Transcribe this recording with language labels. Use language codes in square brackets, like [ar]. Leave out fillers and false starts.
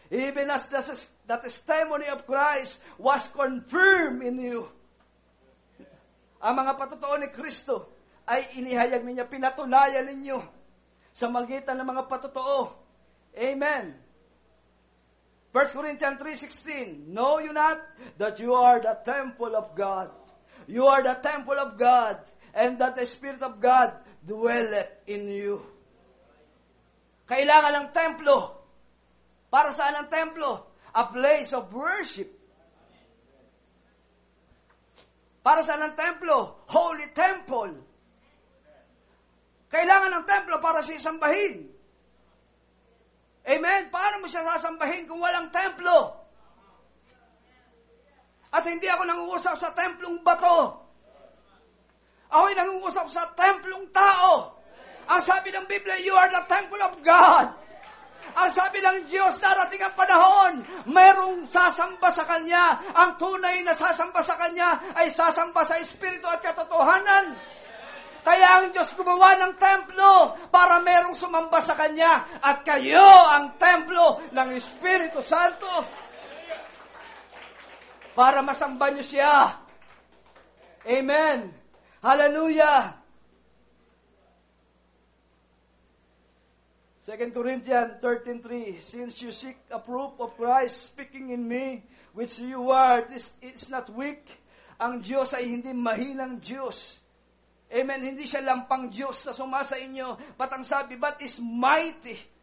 [en] Even as the testimony of Christ was confirmed in you. [tl] Ang mga patotoo ni Kristo ay inihayag ninyo, pinatunayan ninyo sa magitan ng mga patotoo. Amen. [en] 1 Corinthians 3:16, know you not that you are the temple of God? You are the temple of God, and that the Spirit of God dwelleth in you. [tl] Kailangan ng templo. Para saan ang templo? [en] A place of worship. [tl] Para saan ang templo? [en] Holy temple. [tl] Kailangan ng templo para sa isambahin. Amen? Paano mo siya sasambahin kung walang templo? At hindi ako nangungusap sa templong bato. Ako'y nangungusap sa templong tao. Ang sabi ng Biblia, [en] you are the temple of God. [tl] Ang sabi ng Diyos, darating ang panahon, mayroong sasamba sa Kanya. Ang tunay na sasamba sa Kanya ay sasamba sa Espiritu at katotohanan. Kaya ang Diyos gumawa ng templo para mayroong sumamba sa Kanya. At kayo ang templo ng Espiritu Santo. Para masamba niyo siya. Amen. Hallelujah. [en] 2 Corinthians 13:3, since you seek a proof of Christ speaking in me, which you are, this is not weak. [tl] Ang Diyos ay hindi mahinang Diyos. Amen. Hindi siya lampang Diyos na sumasa inyo. [en] But [tl] ang sabi, [en] but is mighty.